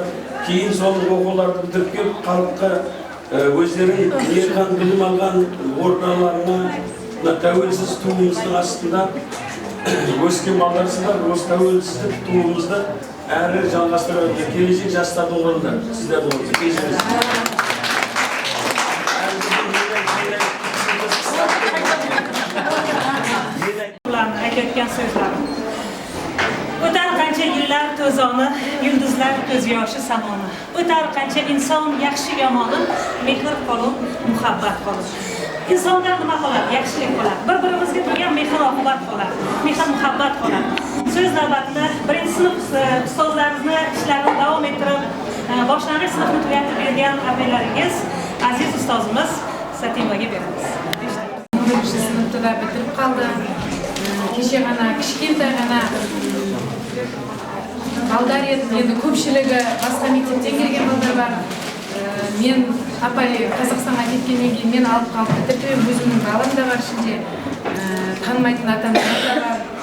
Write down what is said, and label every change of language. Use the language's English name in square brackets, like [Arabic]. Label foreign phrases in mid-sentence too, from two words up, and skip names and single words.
[Kazakh] Кейін сол оқуларды бітіріп келіп халыққа өздерін ерхан білім алған орналарына тәуелсіз туымыздың астында өскен балдарсыздар. Осы тәуелсіздік туымызды әрі жалғастырып келешек жастардың қолында сіздердің қолында. [Uzbek] Aytayotgan so'zlarim. O'tar qancha yillar to'zoni, yulduzlar ko'z yoshi samoni. O'tar qancha inson yaxshi yomoni, mehr qolib, muhabbat qolib. Insonda nima qoladi? Yaxshilik qoladi. Bir-birimizga bo'lgan mehr oqibat qoladi. Mehr muhabbat qoladi. So'z navbatida 1-sinf ustozlarimizni ishlarini davom ettirib, boshlang'ich sinfni tugatib bergan abilaringiz aziz ustozimiz Satimaga beramiz. 1-sinfda da bitirib qoldi. [Kazakh] Kеше ғана кішкентай ғана балдар еді, енді көпшілігі басқа мектептен келген балдар бар. Мен апай Қазақстанға кеткеннен кейін мен алып қалып бітірдім, өзімнің балам да бар ішінде, танымайтын ата-аналар да бар.